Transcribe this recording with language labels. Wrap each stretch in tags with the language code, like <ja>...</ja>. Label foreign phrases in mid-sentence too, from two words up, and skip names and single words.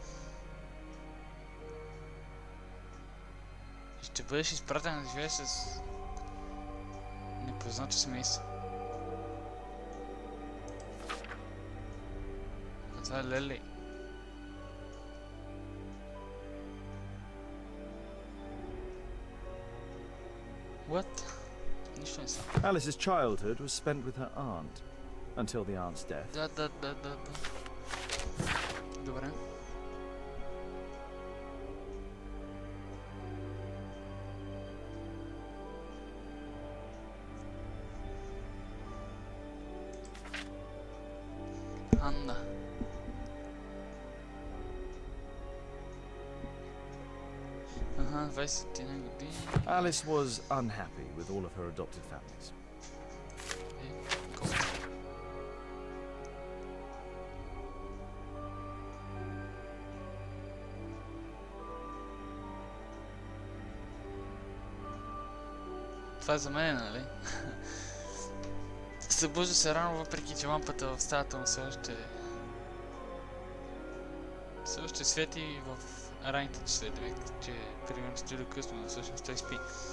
<bg>Ще бъдеш изпратен да живееш с непознато семейство. Това е Лели.</bg> <en>What?</en> <bg>Нищо не съм.</bg> <en>Alice's childhood was spent with her aunt, until the aunt's death.</en> <bg>Да. Добре. Анна. Ага, 21 години.</bg> <en>Alice was unhappy with all of her adopted families.</en> <bg>Това е за мен, нали? Събужда се рано, въпреки че лампата в стаята му все още свети в ранните часове, че примерно стои до късно, но всъщност той спи.</bg>